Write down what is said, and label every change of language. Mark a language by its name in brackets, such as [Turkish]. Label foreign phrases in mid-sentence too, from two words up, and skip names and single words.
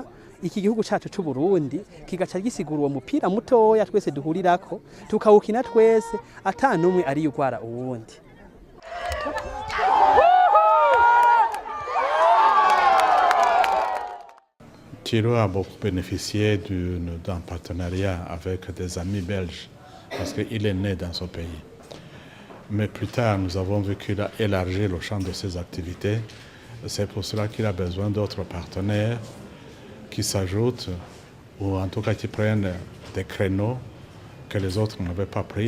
[Rundi] Iki gihugu cyacu cy'u Burundi kigaca gisigura uwo mupira mutoya twese duhurirako, tukawukina twese ata numwe ari yugwara uwundi. [French] Kiro a beaucoup bénéficié d'un partenariat avec des amis belges parce qu'il est né dans ce pays. Mais plus tard, nous avons vu qu'il a élargi le champ de ses activités. C'est pour cela qu'il a besoin d'autres partenaires qui s'ajoutent ou en tout cas qui prennent des créneaux que les autres n'avaient pas pris.